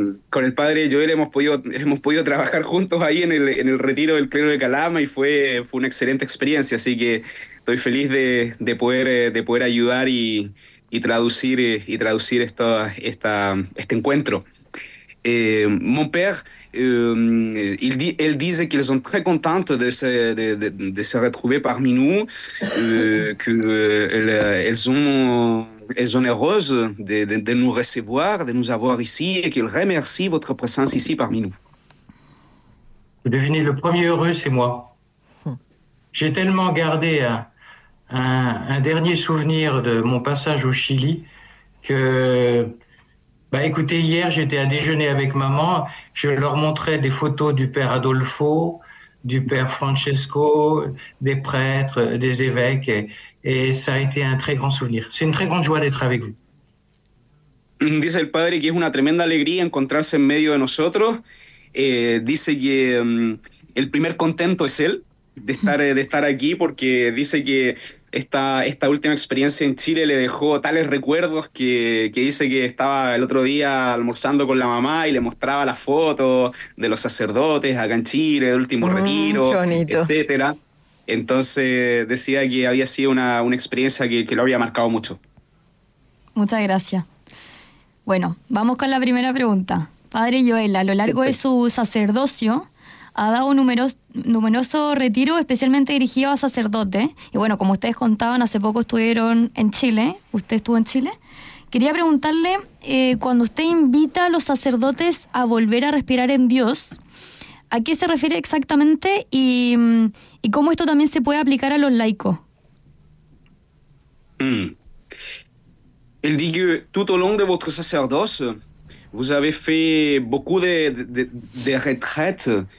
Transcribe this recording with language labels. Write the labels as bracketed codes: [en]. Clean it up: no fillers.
[es] Con el padre Joël hemos podido trabajar juntos ahí en el retiro del clero de Calama y fue una excelente experiencia, así que estoy feliz de poder ayudar y traducir este encuentro. [fr] Mon père, elle disait qu'ils sont très contentes de se retrouver parmi nous, qu'elles sont heureuses de nous recevoir, de nous avoir ici, et qu'elles remercient votre présence ici parmi nous. Vous devinez, le premier heureux, c'est moi. J'ai tellement gardé un dernier souvenir de mon passage au Chili que... Bah écoutez, hier j'étais à déjeuner avec maman, je leur montrais des photos du père Adolfo, du père Francesco, des prêtres, des évêques, et ça a été un très grand souvenir. C'est une très grande joie d'être avec vous. [es] Dice el padre que es una tremenda alegría encontrarse en medio de nosotros. Dice que el primer contento es él de estar aquí, porque dice que esta última experiencia en Chile le dejó tales recuerdos que dice que estaba el otro día almorzando con la mamá y le mostraba las fotos de los sacerdotes acá en Chile, del último retiro, etcétera. Entonces decía que había sido una experiencia que lo había marcado mucho. Muchas gracias. Bueno, vamos con la primera pregunta. Padre Joël, a lo largo de su sacerdocio ha dado numeroso retiro, especialmente dirigido a sacerdotes. Y bueno, como ustedes contaban, hace poco estuvieron en Chile. Usted estuvo en Chile. Quería preguntarle, cuando usted invita a los sacerdotes a volver a respirar en Dios, ¿a qué se refiere exactamente y cómo esto también se puede aplicar a los laicos? Él dice, [fr] tout au long de votre sacerdocio, vous avez fait beaucoup de retraites.